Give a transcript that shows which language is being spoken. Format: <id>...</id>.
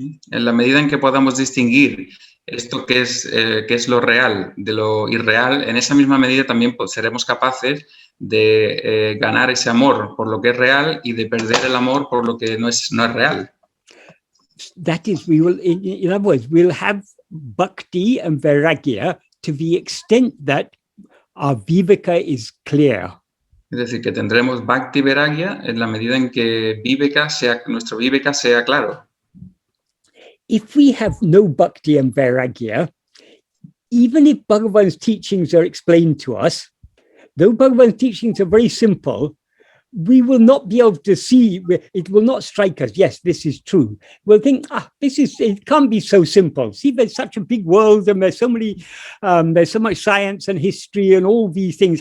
<es>En la medida en que podamos distinguir esto que es lo real de lo irreal, en esa misma medida también seremos capaces de ganar ese amor por lo que es real y de perder el amor por lo que no es real.</es> <en>That is, we will, in other words, we'll have bhakti and vairāgya to the extent that our vivēka is clear.</en> <es>Es decir, que tendremos bhakti vairāgya en la medida en que nuestro vivēka sea claro.</es> <en>If we have no bhakti and vairāgya, even if Bhagavan's teachings are explained to us, though Bhagavan's teachings are very simple, we will not be able to see, it will not strike us, yes, this is true. We'll think, it can't be so simple. See, there's such a big world and there's so much science and history and all these things.</en>